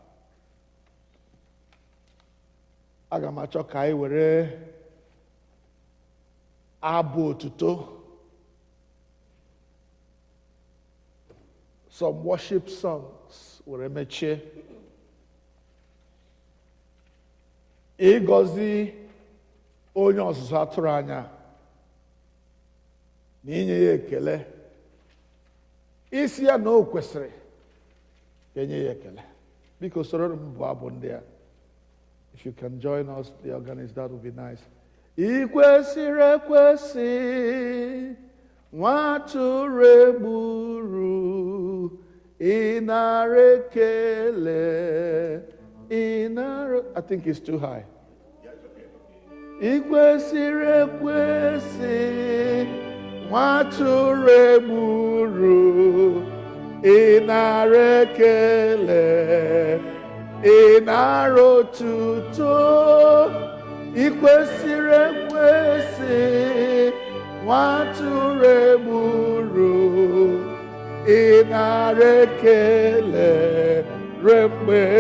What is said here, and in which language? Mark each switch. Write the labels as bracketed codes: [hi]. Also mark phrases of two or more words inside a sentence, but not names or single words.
[ig] Aga m achọ ka anyị were abụ otuto, [en] some worship songs were mechie. [ig] Ịgọzi onye ọzụzụ atụrụ anya na inye ya ekele, isi ya na o kwesịrị ka enye ya ekele. Biko soro m bụ abụ ndị a. [en] If you can join us, the organist, that would be nice. [ig] I kwesịrị ekwesị, nwa atụrụ egburu, ịnara ekele, ịnara. [en] I think it's too high. [ig] I kwesịrị ekwesị, nwatụrụ egburu, ị nara ekele, ị nara otuto, ị kwesịrị ekwesị, nwatụrụ egburu, ị nara ekele, ruo mgbe